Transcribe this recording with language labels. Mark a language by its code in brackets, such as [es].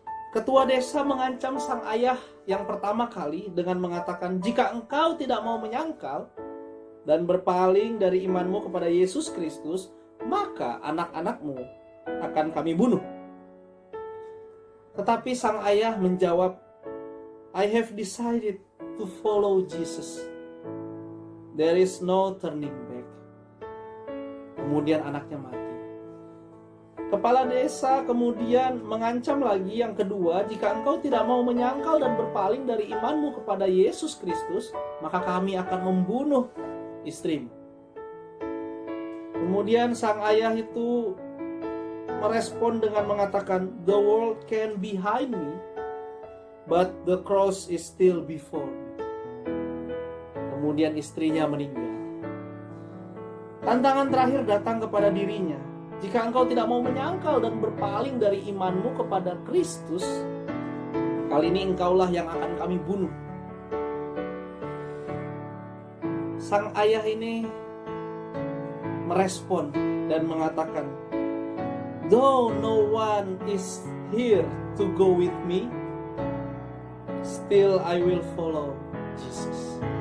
[id] Ketua desa mengancam sang ayah yang pertama kali dengan mengatakan, "Jika engkau tidak mau menyangkal dan berpaling dari imanmu kepada Yesus Kristus, maka anak-anakmu akan kami bunuh." Tetapi sang ayah menjawab, [en] "I have decided to follow Jesus. There is no turning back." [id] Kemudian anaknya mati. Kepala desa kemudian mengancam lagi yang kedua, "Jika engkau tidak mau menyangkal dan berpaling dari imanmu kepada Yesus Kristus, maka kami akan membunuh istrimu." Kemudian sang ayah itu merespon dengan mengatakan, [en] "The world can behind me, but the cross is still before me." [id] Kemudian istrinya meninggal. Tantangan terakhir datang kepada dirinya. "Jika engkau tidak mau menyangkal dan berpaling dari imanmu kepada Kristus, kali ini engkaulah yang akan kami bunuh." Sang ayah ini merespon dan mengatakan, [en] Though no one is here to go with me, still I will follow Jesus.